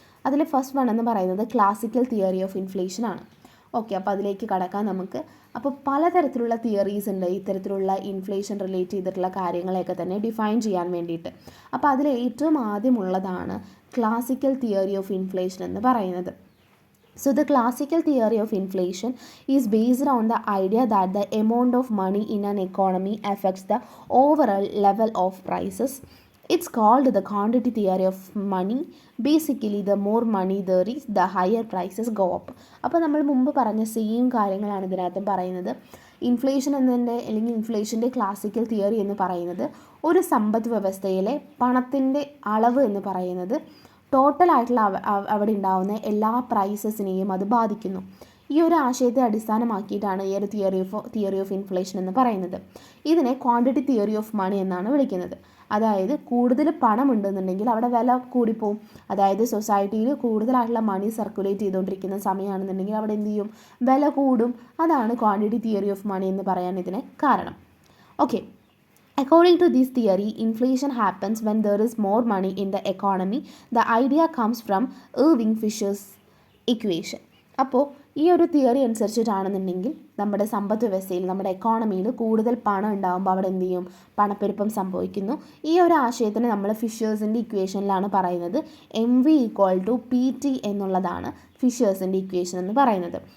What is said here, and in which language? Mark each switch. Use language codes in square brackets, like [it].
[ml] അതിൽ first one എന്ന് പറയുന്നത് ക്ലാസിക്കൽ തിയറി ഓഫ് ഇൻഫ്ലേഷൻ ആണ്. ഓക്കെ, അപ്പോൾ അതിലേക്ക് കടക്കാം നമുക്ക്. അപ്പോൾ പലതരത്തിലുള്ള തിയറീസ് ഉണ്ട് ഇത്തരത്തിലുള്ള ഇൻഫ്ലേഷൻ റിലേറ്റ് ചെയ്തിട്ടുള്ള കാര്യങ്ങളെയൊക്കെ തന്നെ ഡിഫൈൻ ചെയ്യാൻ വേണ്ടിയിട്ട്. അപ്പോൾ അതിൽ ഏറ്റവും ആദ്യമുള്ളതാണ് ക്ലാസിക്കൽ തിയറി ഓഫ് ഇൻഫ്ലേഷൻ എന്ന് പറയുന്നത്. [en] So the classical theory of inflation is based on the idea that the amount of money in an economy affects the overall level of prices. It's called the quantity theory of money. Basically, the more money there is, the higher prices go up. [ml] അപ്പോൾ നമ്മൾ മുമ്പ് പറഞ്ഞ same കാര്യങ്ങളാണ് ഇതിനകത്തും പറയുന്നത്. Inflation എന്നതിൻ്റെ അല്ലെങ്കിൽ ഇൻഫ്ലേഷൻ്റെ classical theory എന്ന് പറയുന്നത് ഒരു സമ്പദ് വ്യവസ്ഥയിലെ പണത്തിൻ്റെ അളവ് എന്ന് പറയുന്നത് ടോട്ടലായിട്ടുള്ള അവിടെ ഉണ്ടാകുന്ന എല്ലാ പ്രൈസസിനെയും അത് ബാധിക്കുന്നു. ഈ ഒരു ആശയത്തെ അടിസ്ഥാനമാക്കിയിട്ടാണ് ഈ ഒരു തിയറി ഓഫ് ഇൻഫ്ലേഷൻ എന്ന് പറയുന്നത്. ഇതിനെ ക്വാണ്ടിറ്റി തിയറി ഓഫ് മണി എന്നാണ് വിളിക്കുന്നത്. അതായത് കൂടുതൽ പണം ഉണ്ടെന്നുണ്ടെങ്കിൽ അവിടെ വില കൂടിപ്പോവും. അതായത് സൊസൈറ്റിയിൽ കൂടുതലായിട്ടുള്ള മണി സർക്കുലേറ്റ് ചെയ്തുകൊണ്ടിരിക്കുന്ന സമയമാണെന്നുണ്ടെങ്കിൽ അവിടെ എന്ത് ചെയ്യും, വില കൂടും. അതാണ് ക്വാണ്ടിറ്റി തിയറി ഓഫ് മണി എന്ന് പറയാൻ ഇതിന് കാരണം. [en] Okay, according to this theory, inflation happens when there is more money in the economy. The idea comes from Irving Fisher's equation. [ml] അപ്പോൾ ഈ ഒരു തിയറി അനുസരിച്ചിട്ടാണെന്നുണ്ടെങ്കിൽ നമ്മുടെ സമ്പദ് വ്യവസ്ഥയിൽ, നമ്മുടെ എക്കോണമിയിൽ കൂടുതൽ പണം ഉണ്ടാകുമ്പോൾ അവിടെ എന്ത് ചെയ്യും, പണപ്പെരുപ്പം സംഭവിക്കുന്നു. ഈ ഒരു ആശയത്തിന് നമ്മൾ ഫിഷേഴ്സിൻ്റെ ഇക്വേഷനിലാണ് പറയുന്നത്. MV = PT എന്നുള്ളതാണ് ഫിഷേഴ്സിൻ്റെ ഇക്വേഷൻ എന്ന് പറയുന്നത്.